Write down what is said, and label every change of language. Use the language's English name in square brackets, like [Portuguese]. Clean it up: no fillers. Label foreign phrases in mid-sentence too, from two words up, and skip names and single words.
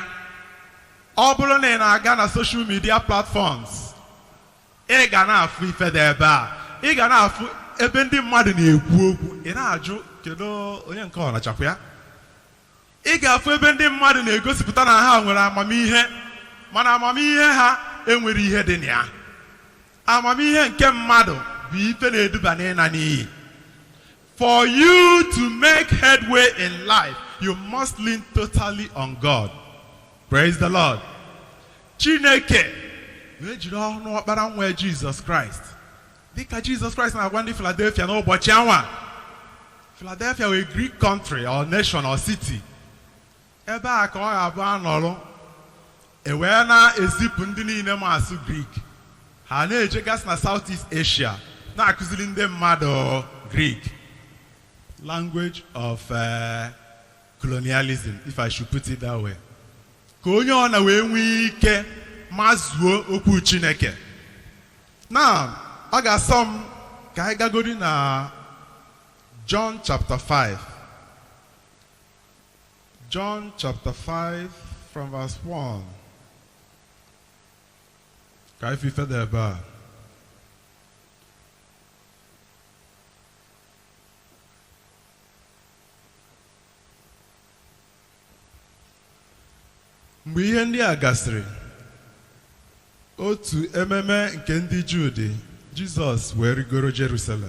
[Igbo] Ọ bụrụ na ị na-aga na [English] social media platforms, [Igbo] ị ga na-afụ ife dị ebe a, ị ga na-afụ ebe ndị mmadụ na-ekwu okwu, ị na-ajụ kedu onye nke ọ nachakwa ya, ị ga-afụ ebe ndị mmadụ na-egosipụta na ha nwere amamihe, mana amamihe ha enwere ihe dị na ya. Amamihe nke mmadụ bụ ife na-eduba n'ịna n'iyi. [English] For you to make headway in life, you must lean totally on God. Praise the Lord. [Igbo] Chineke na-ejiri ọnụ ọkpara nwa Jesus Christ. Dịka Jesus Christ na-agwa ndị Philadelphia n'ụbọchị anwa. [English] Philadelphia were a Greek country or nation or city. [Igbo] Ebe a ka ọ ga-abụ anọrụ wee na-ezipụ ndị niile ma asụ Greek. Ha na-ejegasị na Southeast Asia na-akụziri ndị mmadụ Greek. [English] Language of colonialism, if I should put it that way. [Igbo] Ka onye ọ na wee nwee ike mazuo okwu Chineke. Now, ọ ga-asọ m ka anyị gagodi na John chapter 5. [English] John chapter 5 from verse 1. [Igbo] Ka anyị fife dị ebe a. Mgbe ihe ndị a gasịrị, otu ememe nke ndị Juu dị, Jizọs wee rigoro Jerusalem.